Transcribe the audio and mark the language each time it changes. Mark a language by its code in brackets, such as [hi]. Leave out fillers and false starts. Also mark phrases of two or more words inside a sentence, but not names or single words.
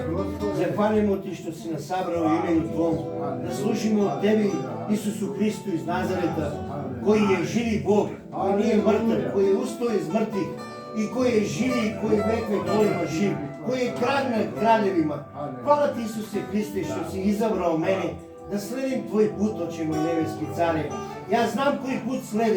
[mk] Захвалимо Ти што си насабрал името Твоем, да слушаме од Тебе, Исусу Христу из Назарета, [sr] koji je živi Bog, koji nije mrtav, koji je ustao iz mrtvih i koji je živi i koji vek vekovima živ, koji je kralj nad kraljevima. Hvala ti Isuse Hriste što si izabrao mene da sledim tvoj put, oče moj nebeski care. Ja znam koji put sledim.